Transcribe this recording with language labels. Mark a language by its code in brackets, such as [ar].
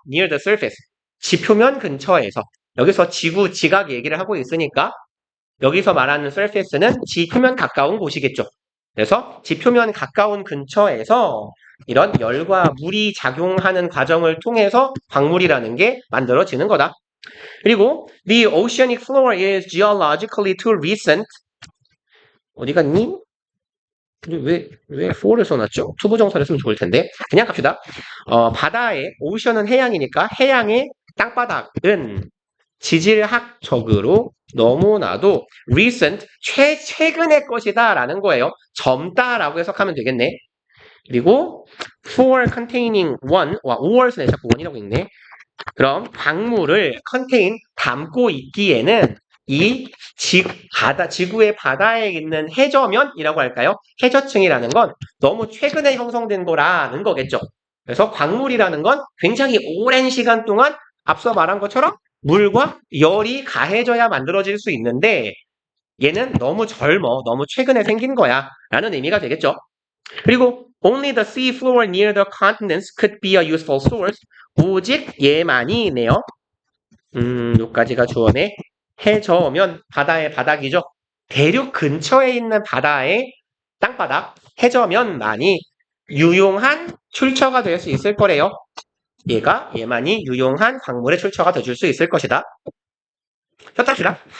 [en] near the surface. [ko] 지표면 근처에서. 여기서 지구, 지각 얘기를 하고 있으니까 여기서 말하는 surface는 지표면 가까운 곳이겠죠. 그래서 지표면 가까운 근처에서 이런 열과 물이 작용하는 과정을 통해서 광물이라는 게 만들어지는 거다. [en] 그리고 the oceanic floor is geologically too recent. [ko] 어디 갔니? 왜 for를 써놨죠? 투부정사를 쓰면 좋을 텐데. 그냥 갑시다. 바다에, 오션은 해양이니까 해양의 땅바닥은 지질학적으로 너무나도 recent, 최근의 것이다 라는 거예요. 젊다라고 해석하면 되겠네. 그리고 [en] floor containing one, [ko] 와, 5월에 자꾸 원이라고 읽네. 그럼 광물을 contain, 담고 있기에는 이 지구의 바다에 있는 해저면이라고 할까요? 해저층이라는 건 너무 최근에 형성된 거라는 거겠죠. 그래서 광물이라는 건 굉장히 오랜 시간 동안 앞서 말한 것처럼 물과 열이 가해져야 만들어질 수 있는데 얘는 너무 젊어, 너무 최근에 생긴 거야 라는 의미가 되겠죠. [en] 그리고 only the sea floor near the continents could be a useful source. [ko] 오직 얘만이네요. 여기까지가 주어네. 해저면 바다의 바닥이죠. 대륙 근처에 있는 바다의 땅바닥, 해저면만이 유용한 출처가 될 수 있을 거래요. 얘만이 유용한 광물의 출처가 되줄 수 있을 것이다. 펴탑시다.